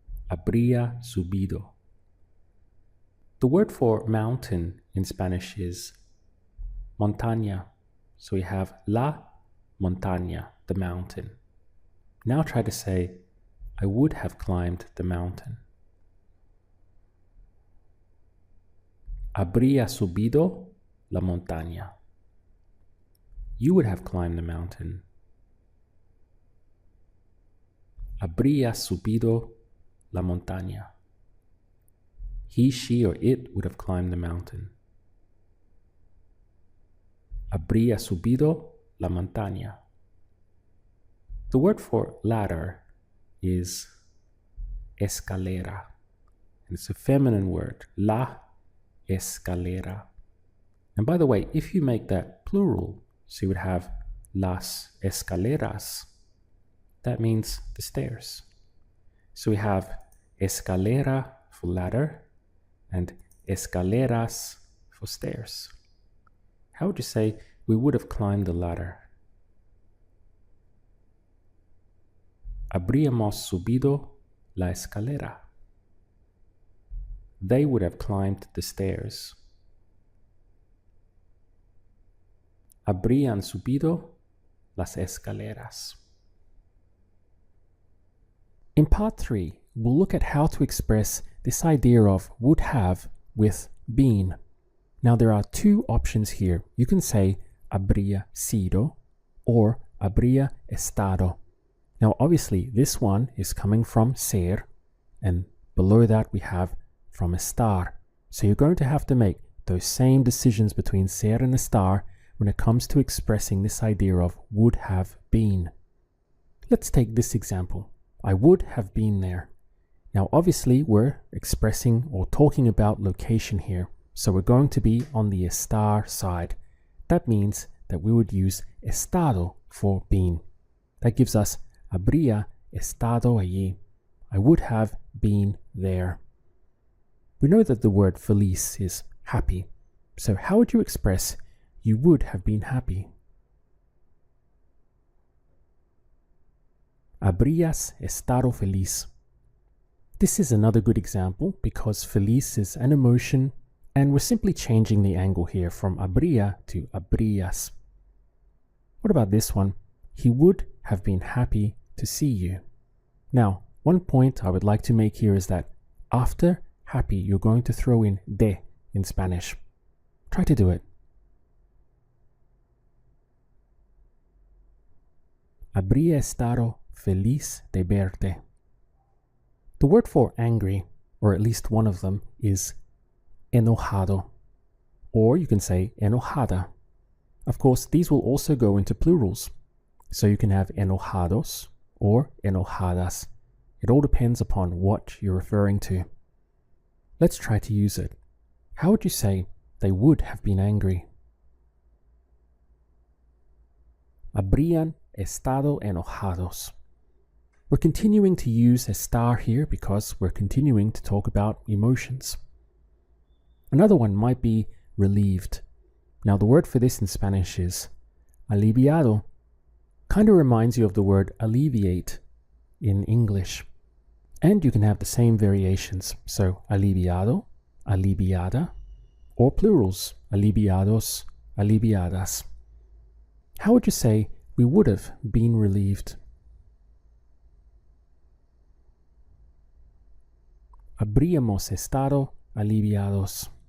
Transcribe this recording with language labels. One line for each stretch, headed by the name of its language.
Spanish: Habría subido.
English: The word for mountain in Spanish is montaña. So we have la montaña, the mountain. Now try to say, I would have climbed the mountain.
Spanish: Habría subido la montaña.
English: You would have climbed the mountain.
Spanish: Habría subido la montaña.
English: He, she, or it would have climbed the mountain.
Spanish: Habría subido la montaña.
English: The word for ladder is escalera. And it's a feminine word, la escalera. And by the way, if you make that plural, so you would have las escaleras, that means the stairs. So we have escalera for ladder and escaleras for stairs. How would you say we would have climbed the ladder?
Spanish: Habríamos subido la escalera.
English: They would have climbed the stairs.
Spanish: Habrían subido las escaleras.
English: In part 3, we'll look at how to express this idea of would have with been. Now there are two options here. You can say habría sido or habría estado. Now obviously this one is coming from ser, and below that we have from estar. So you're going to have to make those same decisions between ser and estar when it comes to expressing this idea of would have been. Let's take this example. I would have been there. Now, obviously, we're expressing or talking about location here. So we're going to be on the estar side. That means that we would use estado for been. That gives us
Spanish: habría estado allí.
English: I would have been there. We know that the word feliz is happy. So how would you express you would have been happy?
Spanish: Habrías estado feliz.
English: This is another good example because feliz is an emotion and we're simply changing the angle here from habría to habrías. What about this one? He would have been happy to see you. Now, one point I would like to make here is that after happy, you're going to throw in de in Spanish. Try to do it.
Spanish: Habría estado feliz de verte.
English: The word for angry, or at least one of them, is enojado. Or you can say enojada. Of course, these will also go into plurals. So you can have enojados or enojadas. It all depends upon what you're referring to. Let's try to use it. How would you say they would have been angry?
Spanish: Habrían estado enojados.
English: We're continuing to use estar here because we're continuing to talk about emotions. Another one might be relieved. Now the word for this in Spanish is aliviado. Kind of reminds you of the word alleviate in English. And you can have the same variations. So aliviado, aliviada, or plurals, aliviados, aliviadas. How would you say we would have been relieved?
Spanish: Habríamos estado aliviados.